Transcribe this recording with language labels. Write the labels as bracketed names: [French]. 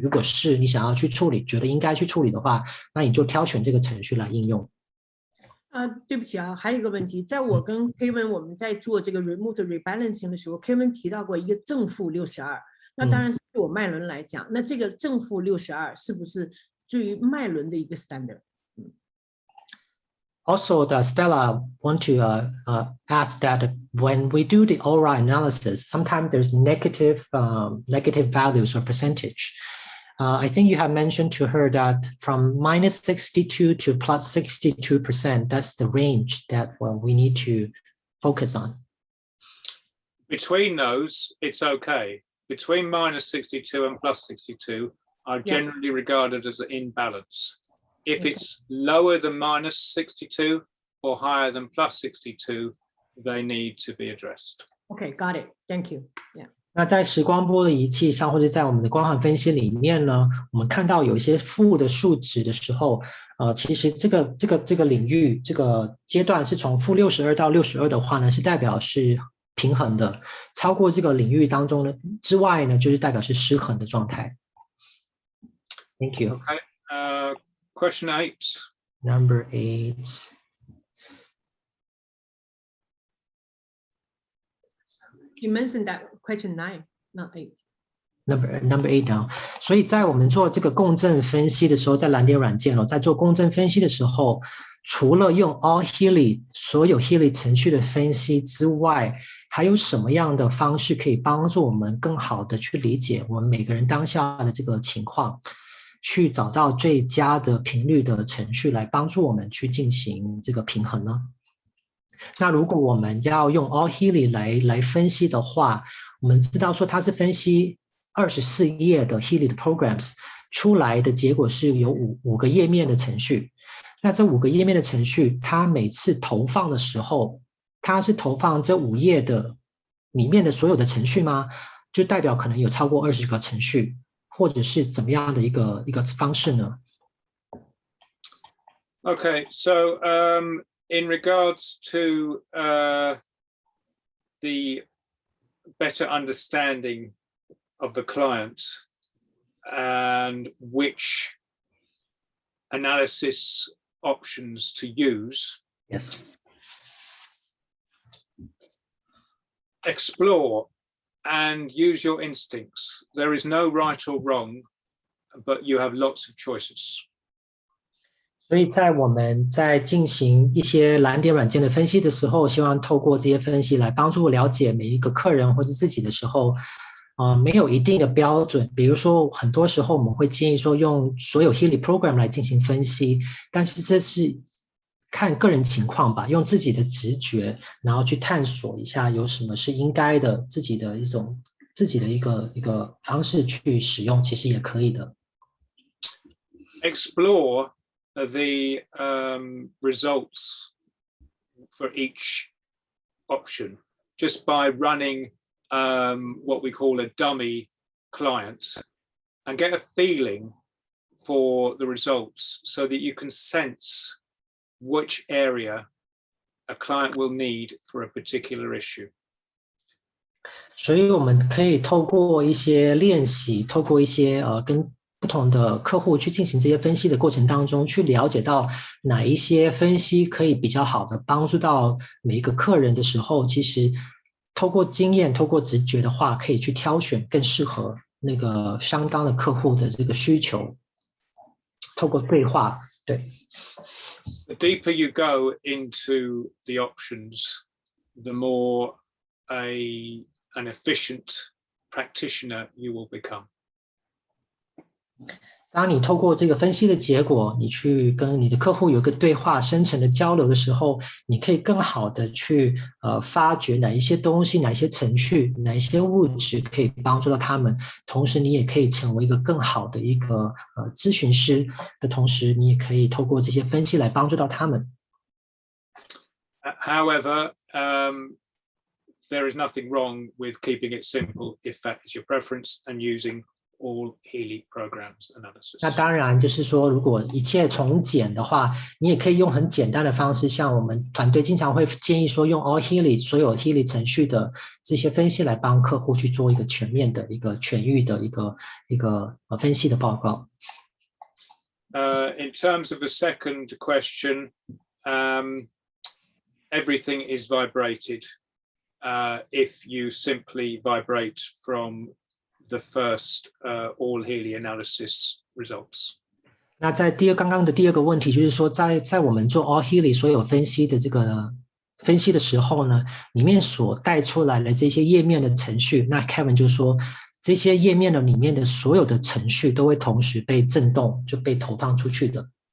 [Chinese] 如果是你想要去处理，觉得应该去处理的话，那你就挑选这个程序来应用。对不起啊，还有一个问题，在我跟 Kevin 我们在做这个 remote rebalancing 的时候， Kevin 提到过一个正负62。那当然是对我脉轮来讲，那这个正负62是不是对于脉轮的一个 standard？ [English] Also, Stella want to ask that when we do the aura analysis, sometimes there's negative values or percentage. I think you have mentioned to her that from -62 to +62%, that's the range that we need to focus on. Between those, it's okay. Between -62 and +62 are generally regarded as in balance. If it's lower than -62 or higher than +62, they need to be addressed. Okay, got it. Thank you. Yeah. [Chinese] 那在时光波的仪器上，或者在我们的光环分析里面呢，我们看到有一些负的数值的时候，其实这个领域这个阶段是从-62到62的话呢，是代表是平衡的。超过这个领域当中呢之外呢，就是代表是失衡的状态。 [English] Thank you. Okay. Question 8. Number 8. You mentioned that question 9, not 8. Number 8 now. [Chinese] 所以在我们做这个共振分析的时候，在蓝点软件在做共振分析的时候，除了用 all healy 所有 healy 程序的分析之外，还有什么样的方式可以帮助我们更好的去理解我们每个人当下的这个情况，去找到最佳的频率的程序来帮助我们去进行这个平衡呢？那如果我们要用 all healy 来分析的话，我们知道说它是分析24页的 healy 的 programs， 出来的结果是有5个页面的程序。那这5个页面的程序，它每次投放的时候，它是投放这5页的里面的所有的程序吗？就代表可能有超过20个程序，或者是怎么样的一个方式呢？ [English] Okay, so in regards to the better understanding of the client and which analysis options to use. Yes. Explore and use your instincts. There is no right or wrong, but you have lots of choices. [Chinese] 所以在我们在进行一些蓝点软件的分析的时候，希望透过这些分析来帮助了解每一个客人或者自己的时候，没有一定的标准。比如说，很多时候我们会建议说用所有 healy program 来进行分析，但是这是看个人情况吧，用自己的直觉，然后去探索一下有什么是应该的，自己的一个方式去使用，其实也可以的。 [English] Explore the results for each option just by running what we call a dummy client and get a feeling for the results so that you can sense which area a client will need for a particular issue. [Chinese] 所以我们可以透过一些练习，透过一些跟不同的客户去进行这些分析的过程当中，去了解到哪一些分析可以比较好的帮助到每一个客人的时候，其实透过经验、透过直觉的话，可以去挑选更适合那个相当的客户的这个需求。透过对话，对。 [English] The deeper you go into the options, the more an efficient practitioner you will become. [Chinese] 当你透过这个分析的结果，你去跟你的客户有一个对话、深层的交流的时候，你可以更好的去发掘哪一些东西、哪一些程序、哪一些物质可以帮助到他们。同时，你也可以成为一个更好的一个咨询师的同时，你也可以透过这些分析来帮助到他们。 [English] However, there is nothing wrong with keeping it simple if that is your preference and using all healy programs analysis. [Chinese] 那当然就是说，如果一切从简的话，你也可以用很简单的方式，像我们团队经常会建议说，用 all healy 所有 healy 程序的这些分析来帮客户去做一个全面的一个痊愈的一个分析的报告。 [English] In terms of the second question, everything is vibrated if you simply vibrate from the first all healy analysis results. [Chinese] 那在刚刚的第二个问题，就是说在我们做 all healy 所有分析的这个分析的时候呢，里面所带出来的这些页面的程序，那 Kevin 就说这些页面的里面的所有的程序都会同时被震动，就被投放出去的。